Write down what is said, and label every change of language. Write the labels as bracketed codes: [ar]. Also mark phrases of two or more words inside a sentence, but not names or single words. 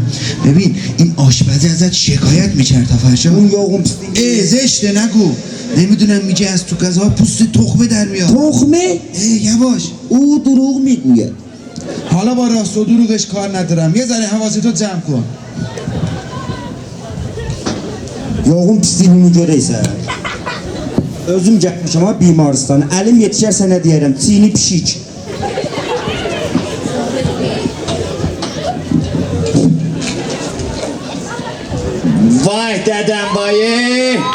[fa] ببین این آشپزی ازت شکایت میکرد فرشاد؟ اون یاغم زشته نگو. نمیدونم میگه از تو غذا پوست تخمه در میاد. تخمه؟ یواش. او دروغ میگوید. حالا با راست و دروغش کار ندارم، یه ذره حواستو جمع کن. [az] Yoğun pisliyini görəysən. Özüm gəlmişəm ha bimaristana. Əlim yetişər sənə deyərəm. Çiğni pişik. Vay dədəm bayı.